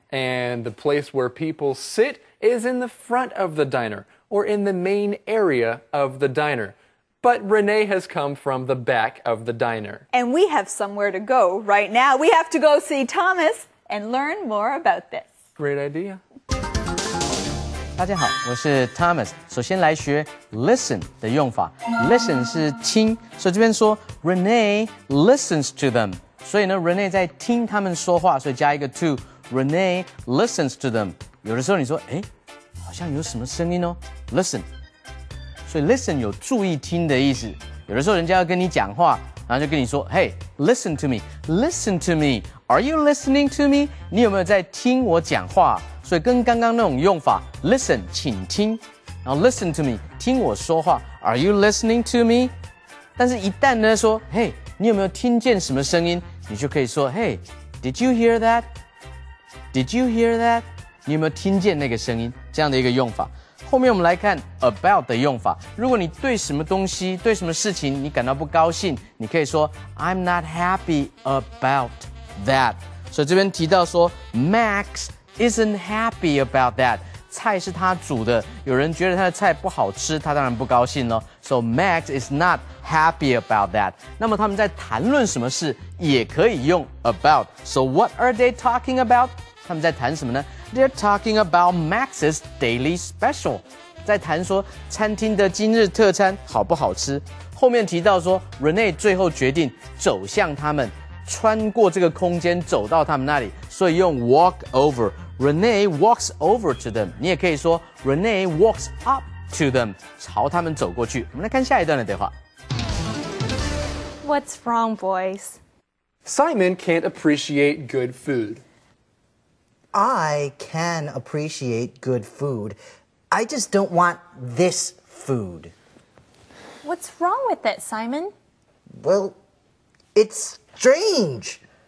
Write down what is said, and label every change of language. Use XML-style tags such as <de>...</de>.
<en>And the place where people sit is in the front of the diner, or in the main area of the diner. But Renee has come from the back of the diner. And we have somewhere to go right now. We have to go see Thomas and learn more about this. Great idea.</en> <zh>大家好，我是 Thomas。首先来学 listen 的用法。 listen 是听，所以这边说</zh> <en>Renee listens to them。</en> <zh>所以呢 ，Renee 在听他们说话，所以加一个 to。</zh> <en>Renee listens to them。</en> <zh>有的时候你说，哎，好像有什么声音哦 ，listen。所以 listen 有注意听的意思。有的时候人家要跟你讲话，然后就跟你说 ，</zh> <en>Hey, listen to me, listen to me. Are you listening to me?</en> <zh>你有没有在听我讲话？所以跟刚刚那种用法 ，listen 请听，然后</zh> <en>listen to me</en> <zh>听我说话。</zh> <en>Are you listening to me?</en> <zh>但是一旦呢说 ，Hey, 你有没有听见什么声音？你就可以说</zh> <en>，Hey, did you hear that? Did you hear that?</en> <zh>你有没有听见那个声音？这样的一个用法。后面我们来看 about 的用法。如果你对什么东西、对什么事情你感到不高兴，你可以说</zh> <en>I'm not happy about that。</en> <zh>所以这边提到说</zh> <en>Max isn't happy about that。</en> <zh>菜是他煮的，有人觉得他的菜不好吃，他当然不高兴咯。</zh> <en>So Max is not happy about that。</en> <zh>那么他们在谈论什么事，也可以用 about。</zh> <en>So what are they talking about？</en> <zh>他们在谈什么呢？</zh> <en>They're talking about Max's daily special。</en> <zh>在谈说餐厅的今日特餐好不好吃。后面提到说 Renee 最后决定走向他们，穿过这个空间走到他们那里，所以用 walk over。</zh> <en>Renee walks over to them。</en> <zh>你也可以说</zh> <en>Renee walks up to them，</en> <zh>朝他们走过去。我们来看下一段的对话。</zh> <en>What's wrong, boys? Simon can't appreciate good food. I can appreciate good food. I just don't want this food. What's wrong with it, Simon? Well, it's strange.</en>